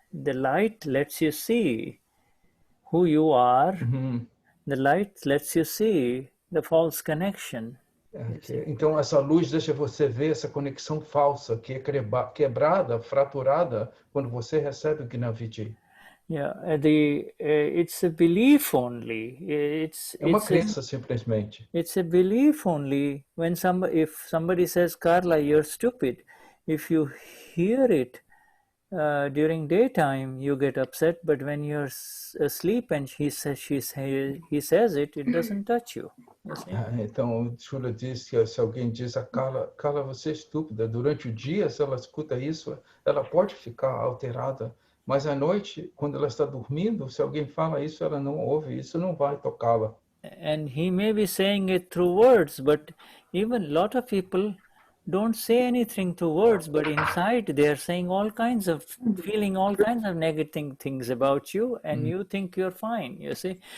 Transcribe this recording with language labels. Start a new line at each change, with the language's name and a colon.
English: The light lets you see who you are. The light lets you see the false connection.
Portuguese: Então, essa luz deixa você ver essa conexão falsa, que é quebrada, fraturada, quando você recebe o Gnaviti.
English: Yeah, it's a belief only.
Portuguese: É uma crença, simplesmente.
English: It's a belief only. If somebody says, Carla, you're stupid, if you hear it during daytime, you get upset, but when you're asleep and he says it, it doesn't touch you.
Portuguese: Então, o Shuddha diz que se alguém diz a Carla, você é estúpida, durante o dia, se ela escuta isso, ela pode ficar alterada, mas à noite, quando ela está dormindo, se alguém fala isso, ela não ouve, isso não vai tocá-la.
English: And he may be saying it through words, but even a lot of people don't say anything through words, but inside they are saying feeling all kinds of negative things about you, and you think you're fine, you see?